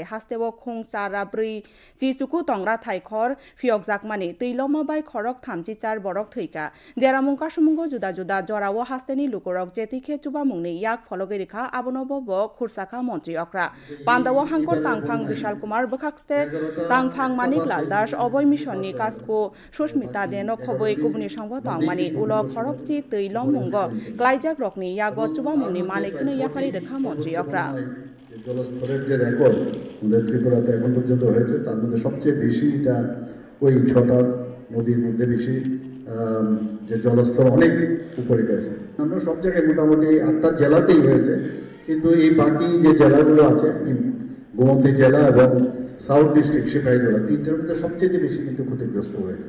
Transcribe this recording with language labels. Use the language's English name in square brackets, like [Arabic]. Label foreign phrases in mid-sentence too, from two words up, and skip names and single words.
[Kok Borok] हास्तेव खुं चारा ब्रै चिसुकु तंग्रा थाइखर फियकजाकमानि तैलम बाय खरक थामची चार बरक थैका देरामुं कासुमुंगो जुदा जुदा जराव हास्तेनि लुकुरक जेतिखे चुबा मुंगनि याक फलगेरिखा आबनबो ब खुरसाखा मन्त्रियक्रा पान्दाव हांकर तांफां विशाल कुमार बखाक्सते तांफां मानिक लाल दास अबै मिशननि कासको सुष्मिता देनो खबै गुबुनि संबो तांमानि उलो खरकची तैलम मुंगो क्लाइजाक रकनि यागो चुबा मुंगनि मानिकखोनो याफारि रेखा मन्त्रियक्रा [Bangla] জলস্তরের যে রেকর্ড আমাদের ত্রিপুরাতে এখন পর্যন্ত হয়েছে তার মধ্যে সবচেয়ে বেশি এটা ওই 6টা নদীর মধ্যে বেশি যে জলস্তর অনেক উপরে গেছে। আমরা সব জায়গায় মোটামুটি 8টা জেলাতেই হয়েছে, কিন্তু এই বাকি যে জেলাগুলো আছে গোমতী জেলা এবং সাউথ ডিস্ট্রিক্ট সিপাহী জেলা 3টার মধ্যে সবচেয়ে বেশি কিন্তু ক্ষতিগ্রস্ত হয়েছে।